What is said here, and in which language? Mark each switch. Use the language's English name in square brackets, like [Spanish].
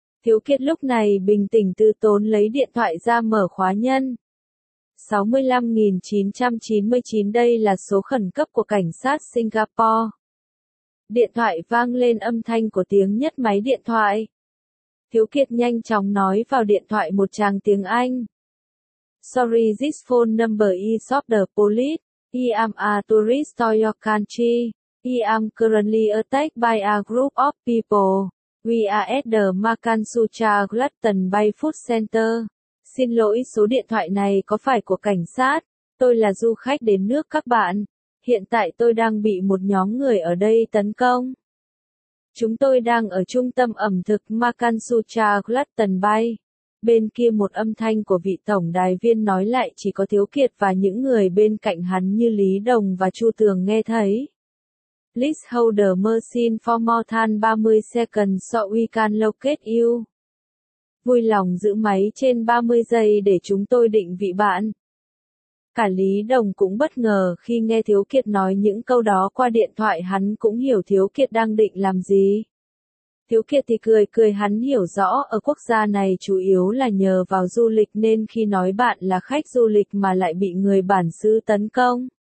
[Vietnamese] Thiếu Kiệt lúc này bình tĩnh tư tốn lấy điện thoại ra mở khóa nhân. 65.999, đây là số khẩn cấp của cảnh sát Singapore. Điện thoại vang lên âm thanh của tiếng nhấc máy điện thoại. Thiếu Kiệt nhanh chóng nói vào điện thoại một tràng tiếng Anh. [English] Sorry, this phone number is of the police. I am a tourist to your country. I am currently attacked by a group of people. We are at the Makansucha Glutton Bay Food Center. [Vietnamese] Xin lỗi, số điện thoại này có phải của cảnh sát? Tôi là du khách đến nước các bạn. Hiện tại tôi đang bị một nhóm người ở đây tấn công. Chúng tôi đang ở trung tâm ẩm thực Makansucha Glutton Bay. bên kia một âm thanh của vị tổng đài viên nói lại chỉ có Thiếu Kiệt và những người bên cạnh hắn như Lý Đồng và Chu Tường nghe thấy. [English] Please hold the machine for more than 30 seconds so we can locate you. [Vietnamese] Vui lòng giữ máy trên 30 giây để chúng tôi định vị bạn. Cả Lý Đồng cũng bất ngờ khi nghe Thiếu Kiệt nói những câu đó qua điện thoại, hắn cũng hiểu Thiếu Kiệt đang định làm gì. Thiếu Kiệt thì cười cười, hắn hiểu rõ ở quốc gia này chủ yếu là nhờ vào du lịch nên khi nói bạn là khách du lịch mà lại bị người bản xứ tấn công.